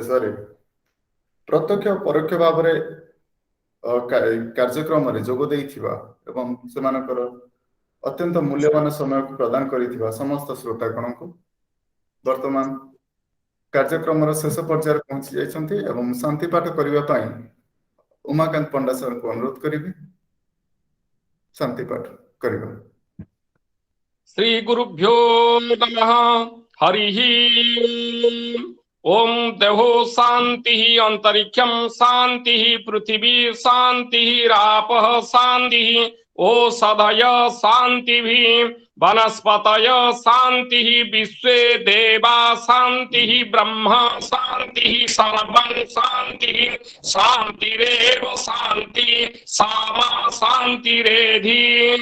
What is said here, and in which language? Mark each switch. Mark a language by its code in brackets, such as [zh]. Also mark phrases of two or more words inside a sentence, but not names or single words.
[or] ଶେଷ ରେ ପ୍ରତ୍ୟକ୍ଷ ପରୋକ୍ଷ ଭାବ ରେ କାର୍ଯ୍ୟକ୍ରମ ରେ ଯୋଗ ଦେଇଥିବା ଏବଂ ସେମାନଙ୍କର ଅତ୍ୟନ୍ତ ମୂଲ୍ୟବାନ ସମୟ କୁ ପ୍ରଦାନ କରିଥିବା ସମସ୍ତ ଶ୍ରୋତାଗଣ କୁ ବର୍ତ୍ତମାନ କାର୍ଯ୍ୟକ୍ରମ ଶେଷ ପର୍ଯ୍ୟାୟରେ ପହଞ୍ଚି ଯାଇଛନ୍ତି ଏବଂ ଶାନ୍ତି ପାଠ କରିବା ପାଇଁ ଉମାକାନ୍ତ ପଣ୍ଡା ସର୍ କୁ ଅନୁରୋଧ କରିବେ ଶାନ୍ତି ପାଠ କରିବା। [sa] श्री गुरुभ्यो नमः। हरि ओम देहो शांति अंतरिक्षम शांति पृथ्वी शांति रापः शांति ओषधय शांति वनस्पतय शांति विश्वे देवा शांति ब्रह्म शांति सर्वं शांति शांतिरेव शांति सामा शांतिरेधि।